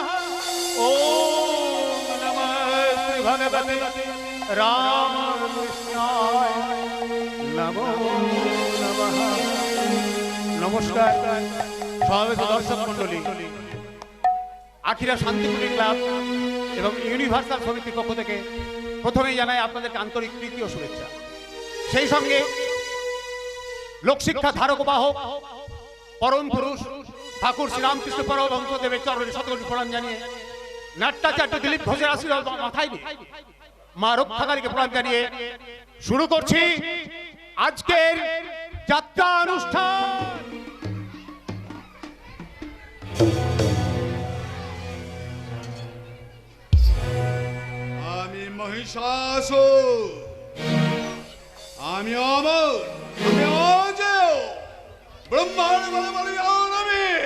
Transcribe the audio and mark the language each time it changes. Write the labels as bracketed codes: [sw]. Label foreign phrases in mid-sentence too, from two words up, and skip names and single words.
[sa] ओम नमः श्री भगवते रामकृष्णाय नमो नमः। [bn] নমস্কার স্বাগত দর্শক মণ্ডলী, আখিরা শান্তিপুরী ক্লাব এবং ইউনিভার্সাল সমিতির পক্ষ থেকে প্রথমেই জানাই আপনাদেরকে আন্তরিক প্রীতি ও শুভেচ্ছা। সেই সঙ্গে লোকশিক্ষা ধারক বাহক পরম পুরুষ ঠাকুর শ্রী রামকৃষ্ণ পরমহংস দেবের চরণে শতকোটি প্রণাম জানিয়ে নাট্যাচার্য দিলীপ ঘোষের আশীর্বাদ মাথায় নিয়ে মা রক্ষাকারীকে প্রণাম জানিয়ে শুরু করছি আজকের যাত্রা অনুষ্ঠান। আমি মহিষাসুর, আমি অমর, আমি অজেয়, ব্রহ্মার বলবলিয়ান আমি।